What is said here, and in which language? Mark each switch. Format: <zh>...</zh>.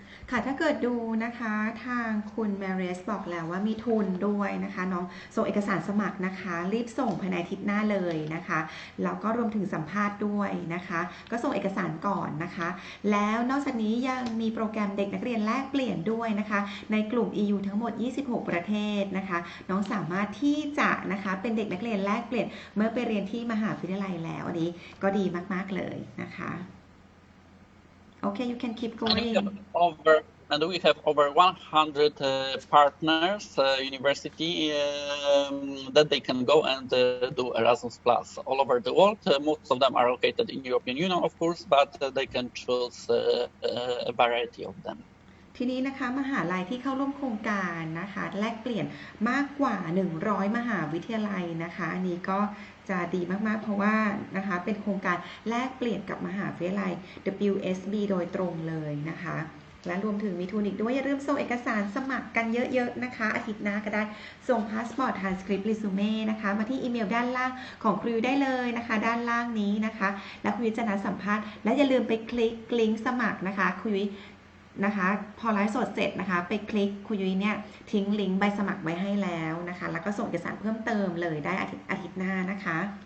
<th>ค่ะถ้าเกิดดูนะคะทางคุณแมเรสบอกแล้วว่ามีทุนด้วยนะคะน้องส่งเอกสารสมัครนะคะรีบส่งภายในอาทิตย์หน้าเลยนะคะแล้วก็รวมถึงสัมภาษณ์ด้วยนะคะก็ส่งเอกสารก่อนนะคะแล้วนอกจากนี้ยังมีโปรแกรมเด็กนักเรียนแลกเปลี่ยนด้วยนะคะในกลุ่ม EU ทั้งหมด26ประเทศนะคะน้องสามารถที่จะนะคะเป็นเด็กนักเรียนแลกเปลี่ยนเมื่อไปเรียนที่มหาวิทยาลัยแล้วอันนี้ก็ดีมากๆเลยนะคะ</th> <en>Okay, you can keep going. And we have over 100 partners, university that they can go and do Erasmus Plus all over the world. Most of them are located in European Union, of course, but they can choose a variety of them.</en> <th>ทีนี้นะคะมหาลัยที่เข้าร่วมโครงการนะคะแลกเปลี่ยนมากกว่า100มหาวิทยาลัยนะคะอันนี้ก็จะดีมากๆเพราะว่านะคะเป็นโครงการแลกเปลี่ยนกับมหาวิทยาลัย WSB โดยตรงเลยนะคะและรวมถึงมีทุนอีกด้วยอย่าลืมส่งเอกสารสมัครกันเยอะๆนะคะอาทิตย์หน้าก็ได้ส่งพาสปอร์ตทรานสคริปต์เรซูเม่นะคะมาที่อีเมลด้านล่างของครูได้เลยนะคะด้านล่างนี้นะคะแล้วครูจะนัดสัมภาษณ์และอย่าลืมไปคลิกลิงก์สมัครนะคะครูนะคะพอไลฟ์สดเสร็จนะคะไปคลิกคุยยุ้ยเนี่ยทิ้งลิงก์ใบสมัครไว้ให้แล้วนะคะแล้วก็ส่งเอกสารเพิ่มเติมเลยได้อาทิตย์หน้านะคะ</th>